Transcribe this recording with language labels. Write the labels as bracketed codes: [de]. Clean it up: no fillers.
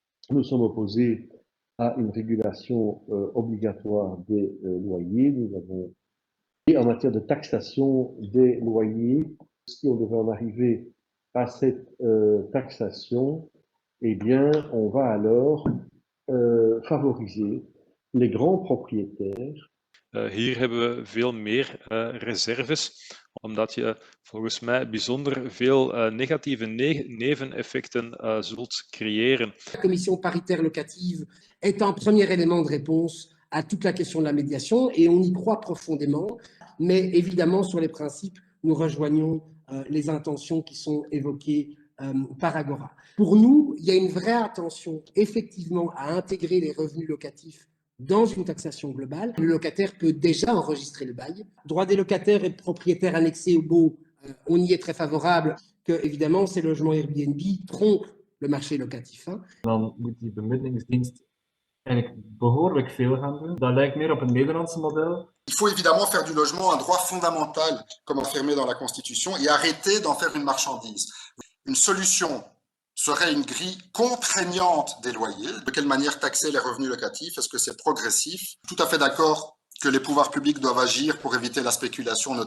[fr] Nous sommes opposés à une régulation obligatoire des loyers. Nous avons, et en matière de taxation des loyers, si on devait en arriver à cette taxation, eh bien, on va alors favoriser les grands propriétaires. [nl] Hier hebben we veel meer reserves, omdat je volgens mij bijzonder veel negatieve neveneffecten zult creëren. [fr] La commission paritaire locative est un premier élément de réponse à toute la question de la médiation et on y croit profondément, mais évidemment sur les principes, nous rejoignons les intentions qui sont évoquées par Agora. Pour nous, il y a une vraie attention effectivement à intégrer les revenus locatifs dans une taxation globale. Le locataire peut déjà enregistrer le bail. Droit des locataires et propriétaires annexés au baux, on y est très favorable, que évidemment ces logements Airbnb trompent le marché locatif. [nl] Dan moet die bemiddelingsdienst eigenlijk behoorlijk veel gaan doen. Dat lijkt meer op het Nederlandse model. [fr] Il faut évidemment faire du logement un droit fondamental, comme affirmé dans la Constitution, et arrêter d'en faire une marchandise. Une solution serait une grille contraignante des loyers. De quelle manière taxer les revenus locatifs? Est-ce que c'est progressif? Tout à fait d'accord que les pouvoirs publics doivent agir pour éviter la spéculation.